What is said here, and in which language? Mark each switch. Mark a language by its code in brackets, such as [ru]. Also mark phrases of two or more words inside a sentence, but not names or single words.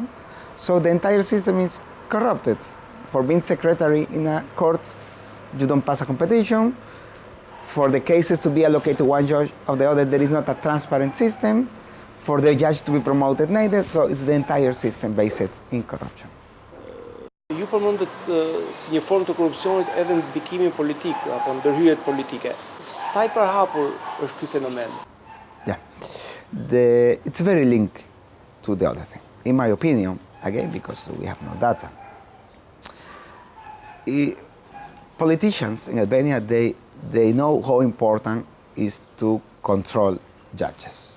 [en] So the entire system is corrupted. For being secretary in a court, you don't pass a competition. For the cases to be allocated to one judge or the other, there is not a transparent system. For the judge to be promoted, neither. So it's the entire system based in corruption. [sq] Ju përmendët si një formë të korrupsionit edhe në ndikimin politik apo ndërhyrjet politike. Sa I përhapur është ky fenomen? [en] Yeah, it's very linked to the other thing. In my opinion, again, because we have no data, politicians in Albania, they know how important is to control judges.